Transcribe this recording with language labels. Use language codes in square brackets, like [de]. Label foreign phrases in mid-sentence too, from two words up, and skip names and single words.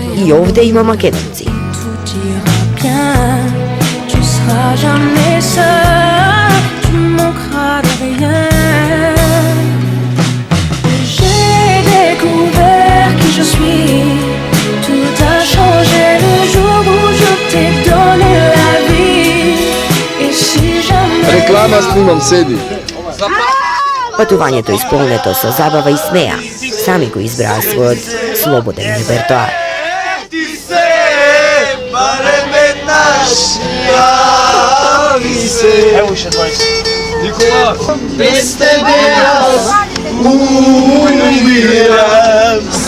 [mk] и овде има Македонци. [fr] Tout ira bien, tu seras jamais seul, tu manqueras de rien. J'ai découvert qui je suis, tout a changé le jour où je t'ai donné la vie. Et si jamais... [mk] Реклама снимам, седи. Патувањето исполнето со забава и смеа, сами го избраа својот слободен репертоар. Без тебе јас умирам,